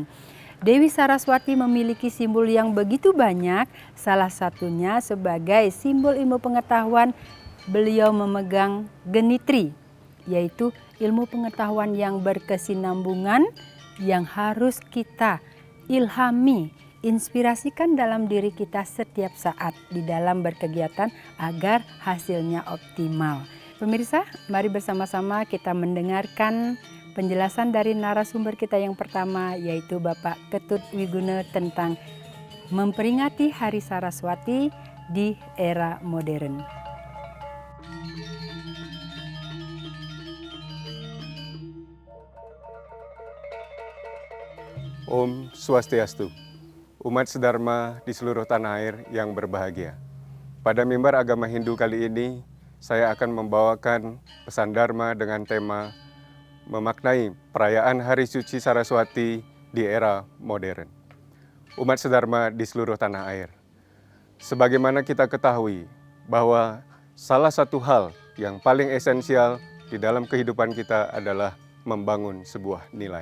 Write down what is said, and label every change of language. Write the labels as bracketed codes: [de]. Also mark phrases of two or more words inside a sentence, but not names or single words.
[id] Dewi Saraswati memiliki simbol yang begitu banyak, salah satunya sebagai simbol ilmu pengetahuan beliau memegang genitri, yaitu ilmu pengetahuan yang berkesinambungan yang harus kita ilhami, inspirasikan dalam diri kita setiap saat di dalam berkegiatan agar hasilnya optimal. Pemirsa, mari bersama-sama kita mendengarkan penjelasan dari narasumber kita yang pertama, yaitu Bapak Ketut Wiguna tentang memperingati Hari Saraswati di era modern. [sa] Om Swastiastu, [id] umat sedharma di seluruh tanah air yang berbahagia. Pada mimbar agama Hindu kali ini, saya akan membawakan pesan Dharma dengan tema memaknai perayaan Hari Suci Saraswati di era modern. Umat sedharma di seluruh tanah air, sebagaimana kita ketahui bahwa salah satu hal yang paling esensial di dalam kehidupan kita adalah membangun sebuah nilai.